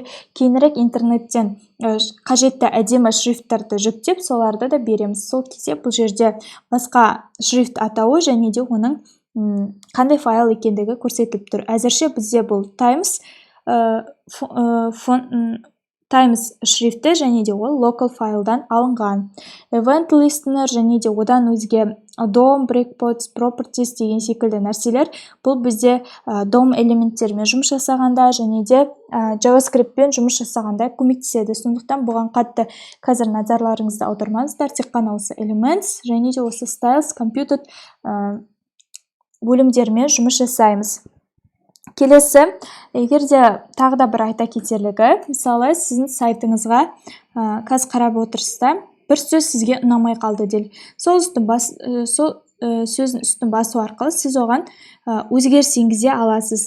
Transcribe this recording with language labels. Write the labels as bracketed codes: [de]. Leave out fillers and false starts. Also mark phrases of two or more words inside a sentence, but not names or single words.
[kk] Кейінірек интернеттен қажетті әдемі шрифттарды жүктеп, соларды да береміз. Сол кезде бұл жерде басқа шрифт атауы және де оның қандай файл екендігі көрсетіліп тұр. Әзірше бізде бұл Times шрифті және де ол local файлдан алынған. [en] Event listener [kk] және де одан өзге [en] DOM, breakpoints, properties [kk] деген секілді нәрселер. Бұл бізде DOM элементтермен жұмыс жасағанда және де JavaScriptпен жұмыс жасағанда көмектеседі. Сондықтан бұған қатты қазір назарларыңызды аудармаңыздар. Тек қана осы elements және де осы [en] styles, computed [kk] бөлімдермен жұмыс жасаймыз. Келесі, егер де тағы да бір айта кетерлігі, мысалы сіздің сайтыңызға қазір қарап отырсыздар, бір сөз сізге ұнамай қалды делік. Сол сөздің үстін басу арқылы сіз оған өзгеріс енгізе аласыз.